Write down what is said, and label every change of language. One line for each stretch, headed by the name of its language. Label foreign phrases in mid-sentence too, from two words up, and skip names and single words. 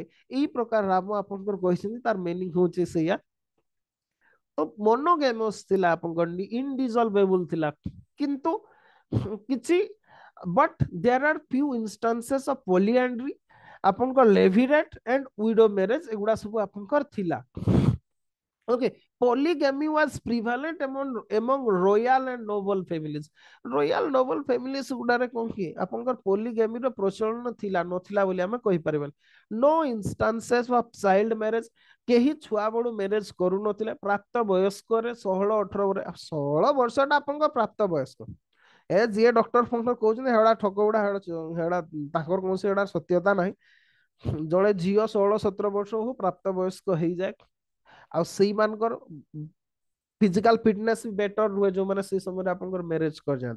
Odia: ଏଇ ପ୍ରକାର ରାମ ଆପଣଙ୍କର କହିଛନ୍ତି, ତାର ମିନିଂ ହଉଛି ସେଇଆ। ତ ମୋନୋଗେମସ୍ ଥିଲା ଆପଣଙ୍କର, ଇନଡିସଲଭେବୁଲ ଥିଲା। କିନ୍ତୁ କିଛି
English: but there are few instances of polyandry, ଆପଣଙ୍କର levirate and widow marriage,
Odia: ଏଗୁଡା ସବୁ ଆପଣଙ୍କର ଥିଲା।
English: Okay, polygamy was prevalent among royal and noble families. Royal noble families
Odia: ଗୁଡାରେ କଣ କି ଆପଣଙ୍କର polygamy ର ପ୍ରଚଳନ ଥିଲା, ନଥିଲା ବୋଲି ଆମେ କହିପାରିବାନି।
English: No instances of child marriage,
Odia: କେହି ଛୁଆ ବଡୁ ମ୍ୟାରେଜ କରୁନଥିଲେ। ପ୍ରାପ୍ତ ବୟସ୍କରେ 16-18 16 ବର୍ଷଟା ଆପଣଙ୍କ ପ୍ରାପ୍ତ ବୟସ୍କ। ଏ ଯିଏ ଡକ୍ଟର ଫକ୍ଟର କହୁଛନ୍ତି ହେଡ଼ା ଠକ ଗୁଡା, ହେଡ଼ା ତାଙ୍କର କୌଣସି ହେଡ଼ା ସତ୍ୟତା ନାହିଁ। ଜଣେ ଝିଅ 16-17 ବର୍ଷ ହଉ ପ୍ରାପ୍ତ ବୟସ୍କ ହେଇଯାଏ, ଆଉ ସେଇମାନଙ୍କର
English: physical fitness
Odia: ବି ବେଟର ରୁହେ ଯୋଉମାନେ ସେଇ ସମୟରେ ଆପଣଙ୍କର ମ୍ୟାରେଜ କରିଯାଆନ୍ତି।